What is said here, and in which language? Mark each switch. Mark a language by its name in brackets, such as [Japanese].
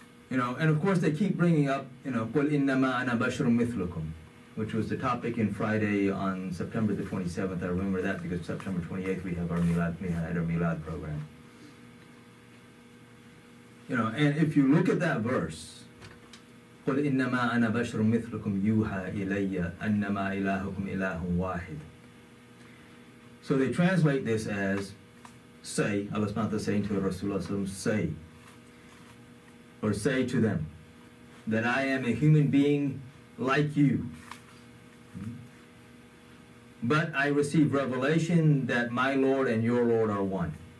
[English] You know, and of course they keep bringing up, you know, [Arabic] قُلْ إِنَّمَا أَنَا بَشْرٌ مِثْلُكُمْ, [English] which was the topic in Friday on September the 27th. I remember that because September 28th we had our Milad program. You know, and if you look at that verse, [Arabic] قُلْ إِنَّمَا أَنَا بَشْرٌ مِثْلُكُمْ يُوحَى إِلَيَّ أَنَّمَا إِلَهُكُمْ إِلَهٌ وَاحِدٌ. [English] So they translate this as, say, Allah subhanahu wa ta'ala saying to Rasulullah, say, or say to them, that I am a human being like you. But I receive revelation that my Lord and your Lord are one.